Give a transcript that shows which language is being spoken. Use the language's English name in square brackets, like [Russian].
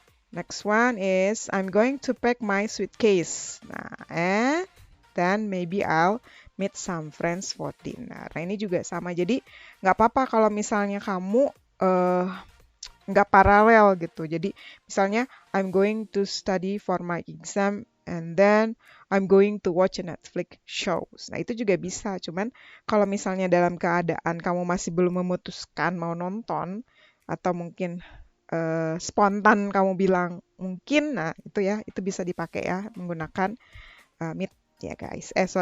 [English] Next one is I'm going to pack my suitcase. Nah, and then maybe I'll meet some friends for dinner. [Indonesian] Nah, ini juga sama. Jadi nggak apa-apa kalau misalnya kamu nggak paralel gitu. Jadi misalnya [English] I'm going to study for my exam and then I'm going to watch a Netflix shows. [Indonesian] Nah, itu juga bisa. Cuman kalau misalnya dalam keadaan kamu masih belum memutuskan mau nonton atau mungkin spontan kamu bilang mungkin, nah itu ya, itu bisa dipakai ya menggunakan meet ya guys.